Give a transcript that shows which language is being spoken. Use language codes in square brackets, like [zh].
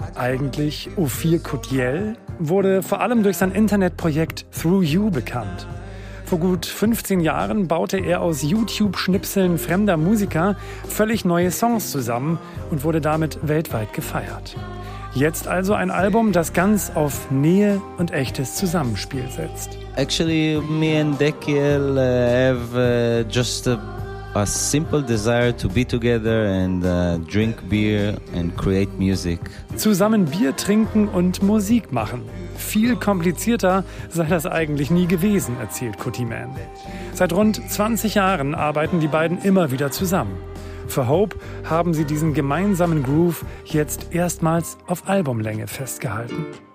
[de] Eigentlich Ophir Kutiel, wurde vor allem durch sein Internetprojekt Through You bekannt. Vor gut 15 Jahren baute er aus YouTube-Schnipseln fremder Musiker völlig neue Songs zusammen und wurde damit weltweit gefeiert. Jetzt also ein Album, das ganz auf Nähe und echtes Zusammenspiel setzt. [en] Actually, me and Dekel have just a simple desire to be together and drink beer and create music. [de] Zusammen Bier trinken und Musik machen. Viel komplizierter sei das eigentlich nie gewesen, erzählt Kuti Man. Seit rund 20 Jahren arbeiten die beiden immer wieder zusammen. Für Hope haben sie diesen gemeinsamen Groove jetzt erstmals auf Albumlänge festgehalten.